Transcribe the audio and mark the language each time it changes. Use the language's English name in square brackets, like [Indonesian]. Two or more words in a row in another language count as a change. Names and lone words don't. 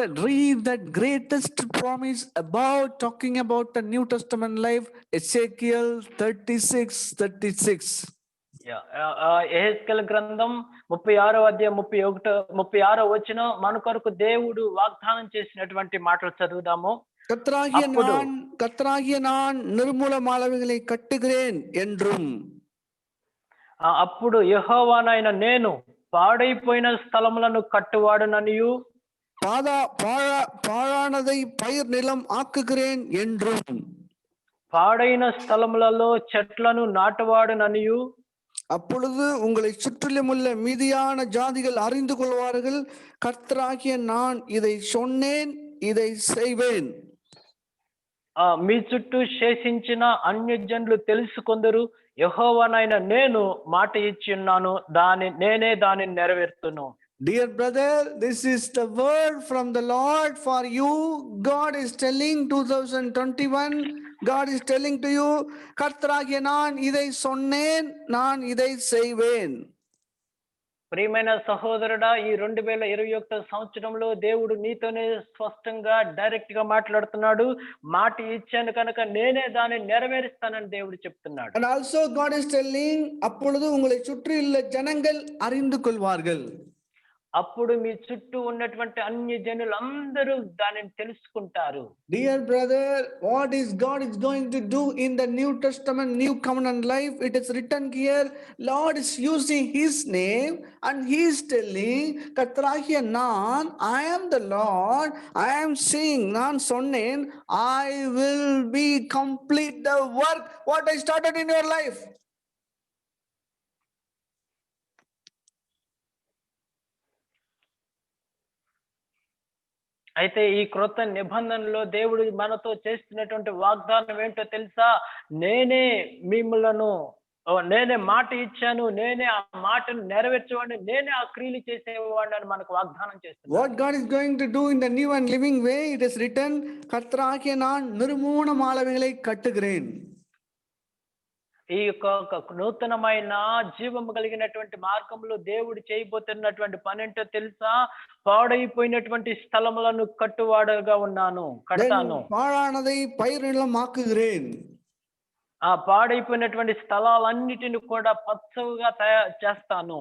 [English] Read that greatest promise about talking about the New Testament life, Ezekiel 36. [Telugu] యెహెజ్కేలు గ్రంథం 36వ అధ్యాయం 36వ వచనం మన కొరకు దేవుడు వాగ్దానం చేసినటువంటి మాటలు చదువుదాము. [Tamil] கர்த்தராகிய நான் நிர்மூலமானவைகளை கட்டுகிறேன் என்றும். [Telugu] అప్పుడు యెహోవానైన నేను పాడైపోయిన స్థలములను కట్టువాడుననియు [Tamil] பாழானதை பயிர் நிலம் ஆக்குகிறேன் என்றும். [Telugu] పాడైన స్థలములలో చెట్లను నాటువాడుననియు. [Tamil] அப்பொழுது உங்களை சுற்றிலும் உள்ள மீதியான ஜாதிகள் அறிந்து கொள்வார்கள், கர்த்தராகிய நான் இதை சொன்னேன், இதை செய்வேன். [Telugu] మీ చుట్టూ శేషించిన అన్యజనులు తెలుసుకొందరు, యెహోవానైన నేను మాట ఇచ్చి ఉన్నాను, నేనే దానిని నెరవేర్తును. [English] Dear brother, this is the word from the Lord for you. God is telling 2021, God is telling to you, [Tamil] கர்த்தராகிய நான் இதை சொன்னேன், நான் இதை செய்வேன். [Telugu] ప్రియమైన సహోదరుడా, ఈ 2021 సంవత్సరంలో దేవుడు నీతోనే స్పష్టంగా డైరెక్ట్ గా మాట్లాడుతున్నాడు. మాట ఇచ్చాను కనుక నేనే దాన్ని నెరవేరుస్తానని దేవుడు చెప్తున్నాడు. [English] And also God is telling, [Tamil] அப்பொழுது உங்களை சுற்றியுள்ள ஜனங்கள் அறிந்து கொள்வார்கள். [Telugu] అప్పుడు మీ చుట్టూ ఉన్నటువంటి అన్య జనులందరూ దానిని తెలుసుకుంటారు. [English] Dear brother, what is God is going to do in the New Testament, New Covenant life? It is written here, Lord is using His name and He is telling, [Tamil] கர்த்தராகிய நான், [English] I am the Lord, I am saying, [Tamil] நான் சொன்னேன், [English] I will be complete the work what I started in your life. [Telugu] అయితే ఈ క్రొత్త నిబంధనలో దేవుడు మనతో చేస్తున్నటువంటి వాగ్దానం ఏంటో తెలుసా? నేనే మాట ఇచ్చాను, నేనే ఆ మాటను నెరవేర్చేవాడిని, నేనే ఆ క్రియలు చేసేవాడిని అని మనకు వాగ్దానం చేస్తున్నాడు. [English] What God is going to do in the new and living way, it is written, [Tamil] கர்த்தராகிய நான் நிர்மூலமானவைகளை கட்டுகிறேன். [Telugu] ఈ యొక్క ఒక నూతనమైన జీవము కలిగినటువంటి మార్గంలో దేవుడు చేయబోతున్నటువంటి పనేంటో తెలుసా? పాడైపోయినటువంటి స్థలములను కట్టువాడుగా ఉన్నాను, కడతాను. [Tamil] Then பாழானதை பயிரிடமாக்குகிறேன். [Telugu] ఆ పాడైపోయినటువంటి స్థలాలన్నిటిని కూడా పచ్చగా చేస్తాను.